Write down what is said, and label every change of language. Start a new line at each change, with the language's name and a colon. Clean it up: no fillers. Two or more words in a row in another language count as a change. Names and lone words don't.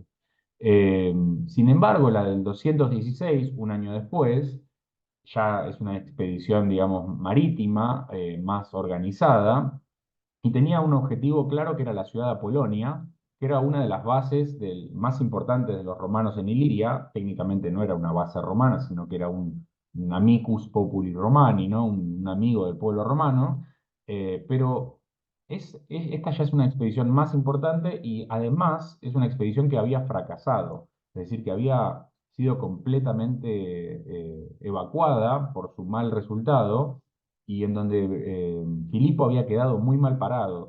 Spanish: Eh, Sin embargo, la del 216, un año después, ya es una expedición, digamos, marítima, más organizada, y tenía un objetivo claro que era la ciudad de Apolonia, que era una de las bases más importantes de los romanos en Iliria. Técnicamente no era una base romana, sino que era un
Latin: amicus populi romani,
Spanish: ¿no? Un amigo del pueblo romano, pero esta ya es una expedición más importante y además es una expedición que había fracasado, es decir, que había sido completamente evacuada por su mal resultado y en donde Filipo había quedado muy mal parado.